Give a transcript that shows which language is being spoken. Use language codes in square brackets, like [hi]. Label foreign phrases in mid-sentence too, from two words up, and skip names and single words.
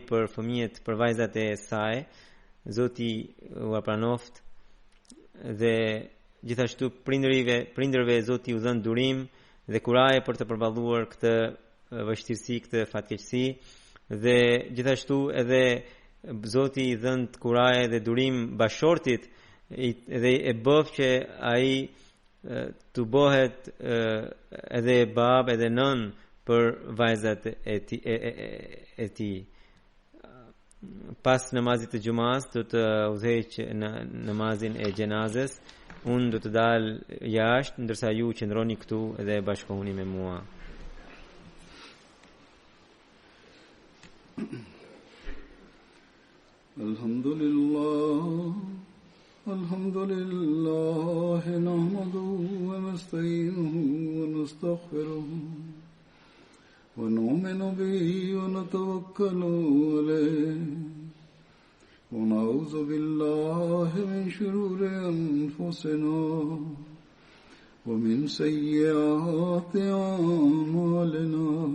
[sq] për fëmijët, për vajzat e saj, Zoti u pranoft, dhe gjithashtu prindërve Zoti u dhën durim dhe kuraje për të përballuar këtë vështirësi, këtë fatkeqësi, dhe gjithashtu edhe Zoti i dhën kuraje dhe durim bashortit, dhe e bëf që ai të bëhet edhe bab edhe nën për vajzat e tij. Pas namazit të xumas do të udhëheq në namazin e xhenazës. Unë do të dal jashtë, ndërsa ju qëndroni këtu dhe bashkohuni me mua. [ar] الحمد لله نحمده ونستعينه و نستغفره ونؤمن به ونتوكل عليه ونعوذ بالله من شرور أنفسنا ومن سيئات أعمالنا.